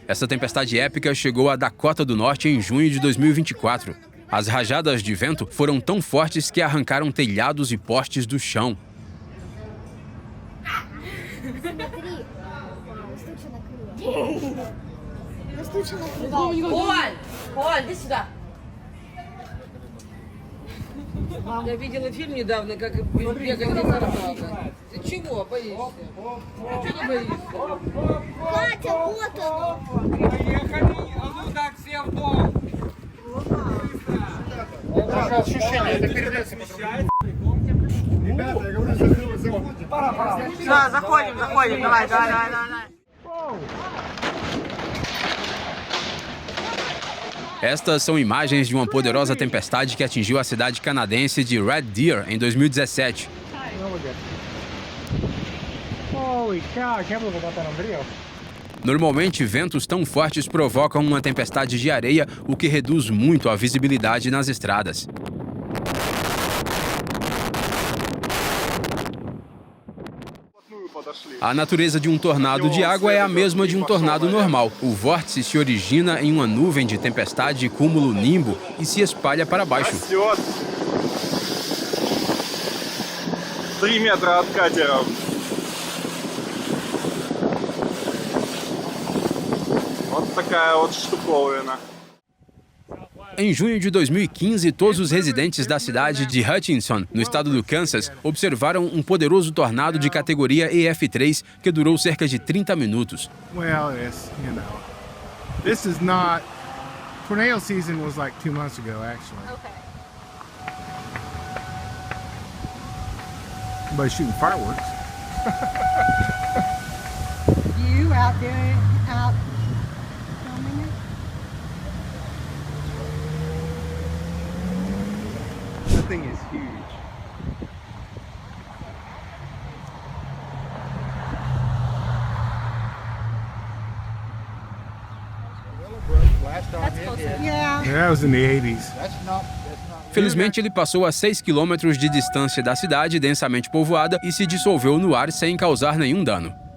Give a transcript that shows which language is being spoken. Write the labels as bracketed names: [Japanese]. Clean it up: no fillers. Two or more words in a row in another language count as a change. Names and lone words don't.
[Portuguese] Essa tempestade épica chegou à Dakota do Norte em junho de 2024. As rajadas de vento foram tão fortes que arrancaram telhados e postes do chão. Olha, [Russian] iди сюда. Я видела фильм недавно, как бегали торнадо. Ты чего боишься? Ты чего боишься? Катя, вот оно. Поехали, а ну так, все в дом. Это же ощущение, это передается. Ребята, я говорю, заходим. Да, заходим, давай. [Portuguese] Estas são imagens de uma poderosa tempestade que atingiu a cidade canadense de Red Deer em 2017. Normalmente, ventos tão fortes provocam uma tempestade de areia, o que reduz muito a visibilidade nas estradas. A natureza de um tornado de água é a mesma de um tornado normal. O vórtice se origina em uma nuvem de tempestade cúmulo nimbo e se espalha para baixo. [Russian] 3 метра от катера. Вот такая вот штуковина. [Portuguese] Em junho de 2015, todos os residentes da cidade de Hutchinson, no estado do Kansas, observaram um poderoso tornado de categoria EF3 que durou cerca de 30 minutos. [English] Well, this is not. Tornado season was like 2 months ago, actually. Okay. Everybody's shooting fireworks. You out there, out filming it? That thing is huge. Yeah. Yeah, that was in the 80s. [Portuguese] Felizmente, ele passou a 6 quilômetros de distância da cidade densamente povoada e se dissolveu no ar sem causar nenhum dano.